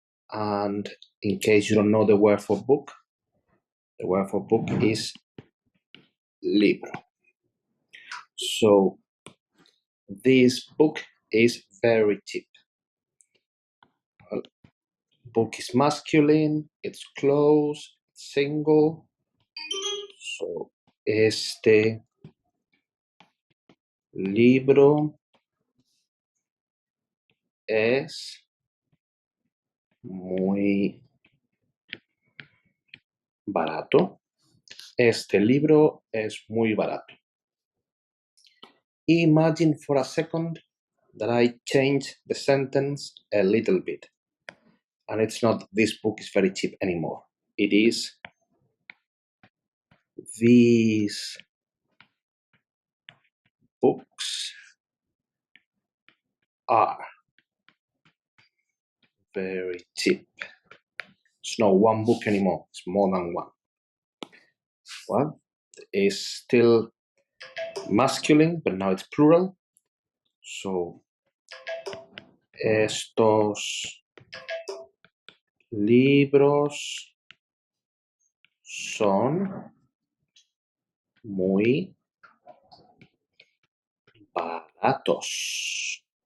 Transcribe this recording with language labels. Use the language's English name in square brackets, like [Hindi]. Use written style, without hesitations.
[English] And in case you don't know the word for book is libro. So this book is very cheap. Book is masculine, it's close, single. [Spanish] So este libro es muy barato. Este libro es muy barato. [English] Imagine for a second that I change the sentence a little bit. And it's not this book is very cheap anymore. It is these books are very cheap. It's not one book anymore. It's more than one. Well, it's still masculine, but now it's plural. [Spanish] So, estos libros son muy baratos.